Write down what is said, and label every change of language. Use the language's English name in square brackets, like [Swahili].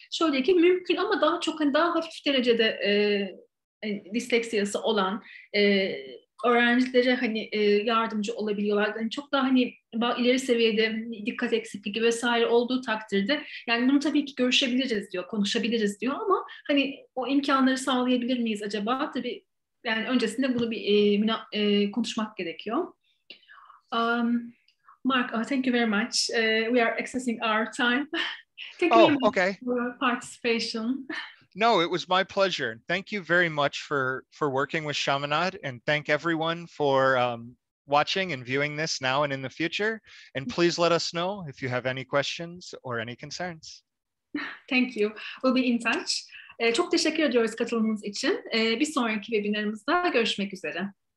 [Turkish] Şöyle ki mümkün ama daha çok daha hafif derecede disleksiyası olan öğrencilere yardımcı olabiliyorlar. Çok daha ileri seviyede dikkat eksikliği vesaire olduğu takdirde yani bunu tabii ki görüşebiliriz diyor, konuşabiliriz diyor ama o imkanları sağlayabilir miyiz acaba? Tabii yani öncesinde bunu bir konuşmak gerekiyor. [English] Mark, thank you very much. We are accessing our time. Thank you very much for your participation. No, it was my pleasure. Thank you very much for working with Chaminade, and thank everyone for watching and viewing this now and in the future. And please let us know if you have any questions or any concerns. Thank you. We'll be in touch. [Turkish] Çok teşekkür ediyoruz katılımınız için. Bir sonraki webinarımızda görüşmek üzere.